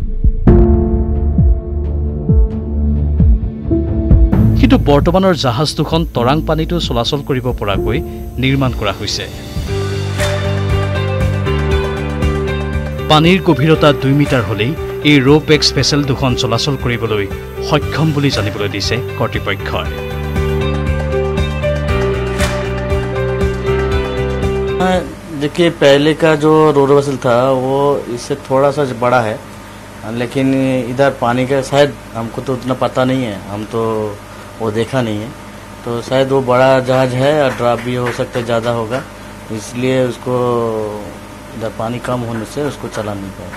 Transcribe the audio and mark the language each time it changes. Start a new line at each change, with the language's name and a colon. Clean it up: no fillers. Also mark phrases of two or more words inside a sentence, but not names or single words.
Assamese: কিন্তু বৰ্তমানৰ জাহাজ দুখন তৰাং পানীতো চলাচল কৰিব পৰাকৈ নিৰ্মাণ কৰা হৈছে। পানীৰ গভীৰতা 2 মিটাৰ হ'লেই এই
English: Ro-Pax vessel
Assamese: দুখন চলাচল কৰিবলৈ সক্ষম বুলি জানিবলৈ দিছে কৰ্তৃপক্ষই।
Hindi: देखिए, पहले का जो
English: Ro vessel
Hindi: था वो इससे थोड़ा सा बड़ा है लेकिन इधर पानी का शायद हमको तो उतना पता नहीं है, हम तो वो देखा नहीं है, तो शायद वो बड़ा जहाज है और ड्राप भी हो सकता है ज़्यादा होगा, इसलिए उसको इधर पानी कम होने से उसको चला नहीं पाया।